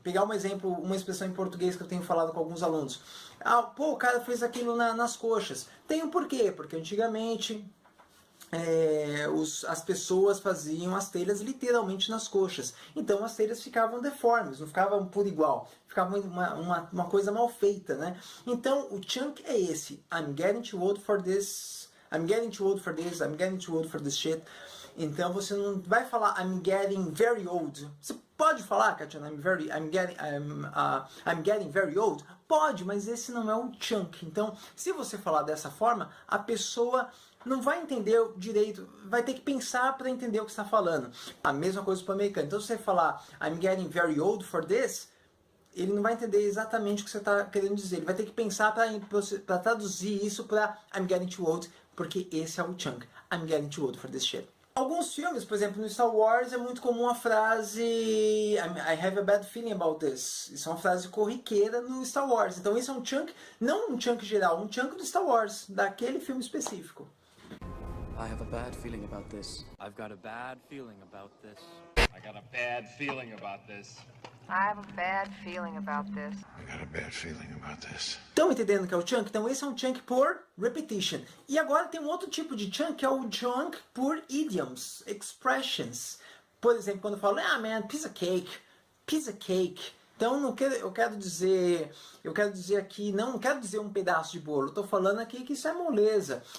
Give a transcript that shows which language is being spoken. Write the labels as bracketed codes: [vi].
[pt] Pegar um exemplo, uma expressão em português que eu tenho falado com alguns alunos. O cara fez aquilo nas coxas. Tem um porquê. Porque antigamente... as pessoas faziam as telhas literalmente nas coxas. Então as telhas ficavam deformes, não ficavam por igual. Ficava uma coisa mal feita, né? Então o chunk é esse. [en] I'm getting too old for this. I'm getting too old for this. I'm getting too old for this shit. [pt] Então você não vai falar [en] I'm getting very old. [pt] Você pode falar, Katiana, I'm getting very old? Pode, mas esse não é um chunk. Então, se você falar dessa forma, a pessoa não vai entender direito, vai ter que pensar para entender o que está falando. A mesma coisa para o americano. Então, se você falar [en] I'm getting very old for this, [pt] ele não vai entender exatamente o que você está querendo dizer. Ele vai ter que pensar para traduzir isso para [en] I'm getting too old, [pt] porque esse é o chunk. [en] I'm getting too old for this shit. [pt] Alguns filmes, por exemplo, no Star Wars é muito comum a frase [en] I have a bad feeling about this. [pt] Isso é uma frase corriqueira no Star Wars. Então isso é um chunk, não um chunk geral, um chunk do Star Wars, daquele filme específico. [en] I have a bad feeling about this. I've got a bad feeling about this. I got a bad feeling about this. I have a bad feeling about this. I got a bad feeling about this. [pt] Estão entendendo que é o chunk? Então esse é um chunk por repetition. E agora tem um outro tipo de chunk, que é o chunk por idioms, expressions. Por exemplo, quando eu falo, [en] man, piece of cake. [pt] Então eu quero dizer aqui, não quero dizer um pedaço de bolo, estou falando aqui que isso é moleza.